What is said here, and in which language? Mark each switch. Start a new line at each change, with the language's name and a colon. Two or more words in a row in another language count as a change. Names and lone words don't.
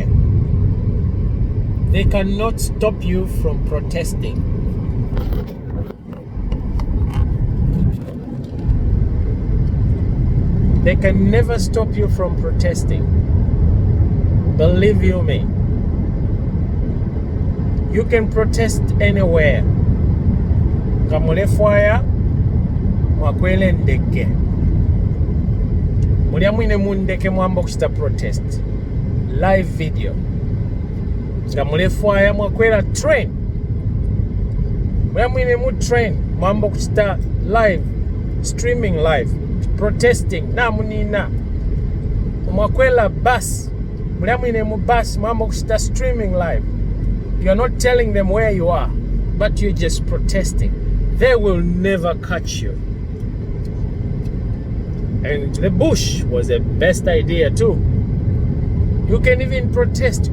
English: They cannot stop you from protesting. They can never stop you from protesting. Believe you me. You can protest anywhere.
Bemba: Kamulefwaya mwakwele ndeke. Mulia mwine mundeke mwamba kuchita protest.
English: Live video.
Bemba: Kamulefwaya mwakwela train. Mulia mwine mu train mwamba kuchita
English: live, streaming live, protesting
Bemba: na munina. Mwakwela bus. Mulia mwine mu bus mwamba kuchita
English: streaming live. You're not telling them where you are, but you're just protesting. They will never catch you. And the bush was the best idea too. You can even protest.